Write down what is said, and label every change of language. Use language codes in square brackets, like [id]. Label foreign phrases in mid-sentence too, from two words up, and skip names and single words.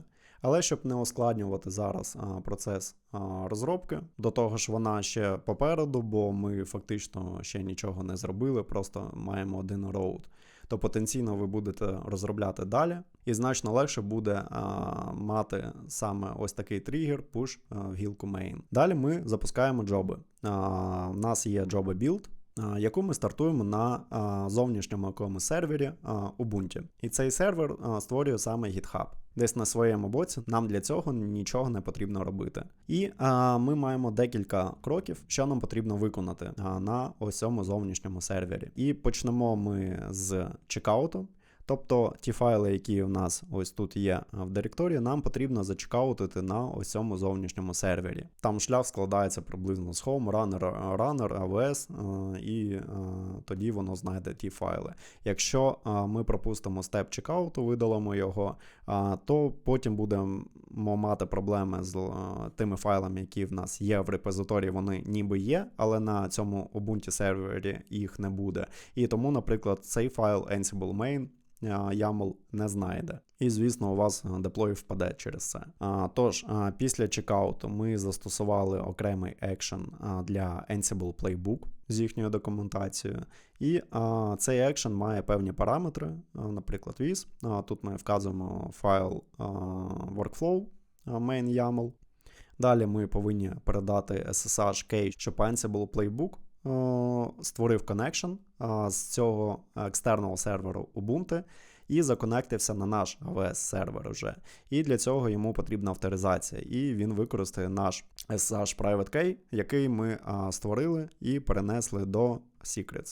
[uk] Але щоб не ускладнювати зараз процес розробки, до того ж вона ще попереду, бо ми фактично ще нічого не зробили, просто маємо один роут, то потенційно ви будете розробляти далі, і значно легше буде мати саме ось такий тригер push в гілку main. Далі ми запускаємо джоби. У нас є [en] job build, [uk] яку ми стартуємо на зовнішньому якомусь сервері Ubuntu. І цей сервер створює саме GitHub. Десь на своєму боці нам для цього нічого не потрібно робити. І ми маємо декілька кроків, що нам потрібно виконати на ось цьому зовнішньому сервері. І почнемо ми з чекауту. Тобто ті файли, які в нас ось тут є в директорії, нам потрібно зачекаутити на ось цьому зовнішньому сервері. Там шлях складається приблизно з [en] home, runner, AWS, [uk] і тоді воно знайде ті файли. Якщо ми пропустимо степ чекауту, видалимо його, то потім будемо мати проблеми з тими файлами, які в нас є в репозиторії, вони ніби є, але на цьому Ubuntu сервері їх не буде. І тому, наприклад, цей файл [en] Ansible main YAML [uk] не знайде. І, звісно, у вас деплой впаде через це. Тож, після чекауту ми застосували окремий екшен для Ansible Playbook з їхньою документацією. І цей екшен має певні параметри, наприклад, with. Тут ми вказуємо файл [en] workflow main YAML. [uk] Далі ми повинні передати [en] SSH key, [uk] щоб Ansible Playbook створив connection з цього екстерного серверу Ubuntu і законектився на наш AWS сервер вже. І для цього йому потрібна авторизація. І він використає наш [en] SSH Private Key, [uk] який ми створили і перенесли до Secrets.